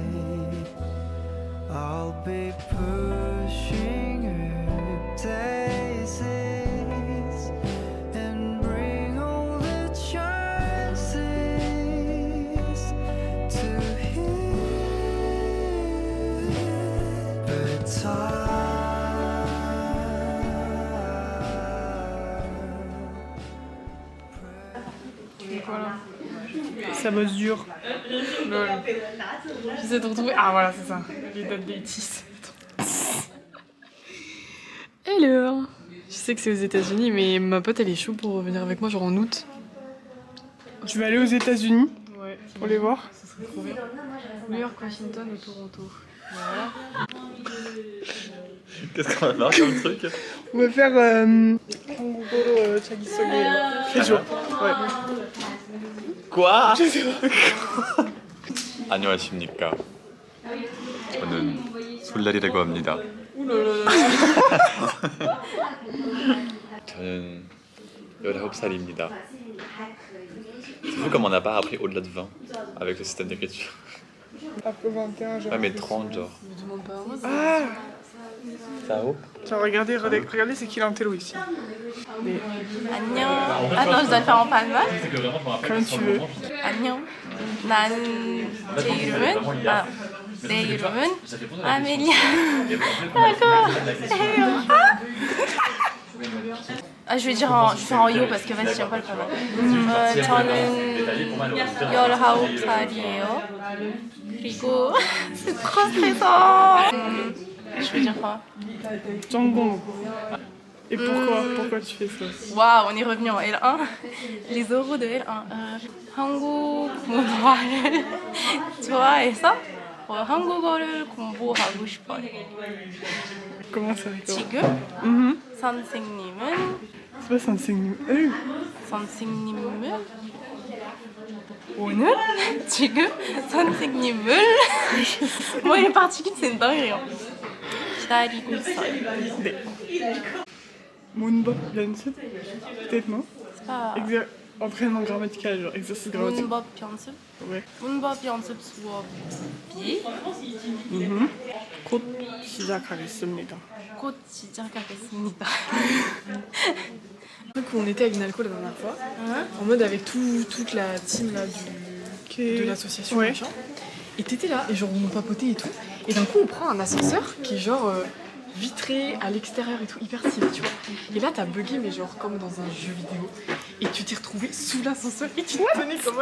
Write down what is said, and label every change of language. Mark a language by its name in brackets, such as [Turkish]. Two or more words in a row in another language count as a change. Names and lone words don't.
[English] I'll be pushing up daisies and bring all the chances to heal. But [French] voilà. Ça bosse dur. Lol. J'essaie de retrouver. Ah voilà, c'est ça. Les dates des 10. Hello. Je sais que c'est aux États-Unis, mais ma pote elle est chaude pour revenir avec moi, genre en août. Tu vas aller aux États-Unis? Ouais. Pour les voir? Ce serait trop bien. New York, Washington ou Toronto. Voilà. Qu'est-ce qu'on va faire comme truc? On va faire [Korean] 한국어로 자기 소개 해줘. [French] Ouais. quoi? [Korean] 안녕하십니까. 저는 솔라리라고 합니다. 저는 19살입니다. [French] C'est fou comme on n'a pas appris au-delà de 20 avec le système d'écriture. Après 21, genre. Ouais, mais 30 genre. Ah! Ça haut? Genre, regardez c'est qui l'intello ici. Mais [Korean] 안녕. [French] Attends, je dois le faire en palma. comme tu veux. [Korean] 안녕. 내 이름은 아멜리아. [French] Ah, je vais faire en yo parce que vas-y, j'aime pas le palma. [Korean] 저는 19살이에요. [French] 그리고 c'est trop stressant. Je vais dire quoi? Jangong. Et pourquoi tu fais ça? Waouh, on est revenu en L1. Les oraux de L1. [Korean] 한국 문화를 좋아해서 한국어를 공부하고 싶어요. [French] Comment ça rigole? [Korean] 지금 선생님은 [French] C'est pas 선생님. [Korean] 선생님을 오늘 지금 선생님을 [French] Moi les particules c'est une dinguerie. [Korean] 기다리고 있어요. 네. 문법 연습? [French] Peut-être non? C'est pas Entraînement grammatical, genre exercice grammatical. [Korean] 문법 연습? [French] Ouais. [Korean] 문법 연습 수업이 곧 시작하겠습니다. 곧 시작하겠습니다. [French] Donc on était avec Nalco la dernière fois, en mode avec toute la team là, de l'association, Ouais. machin. Et t'étais là, et genre on papotait et tout. Et d'un coup on prend un ascenseur qui est genre vitré à l'extérieur et tout, hyper stylé, tu vois. Et là t'as bugué, mais genre comme dans un jeu vidéo. Et tu t'es retrouvé sous l'ascenseur et tu te tenais comme ça.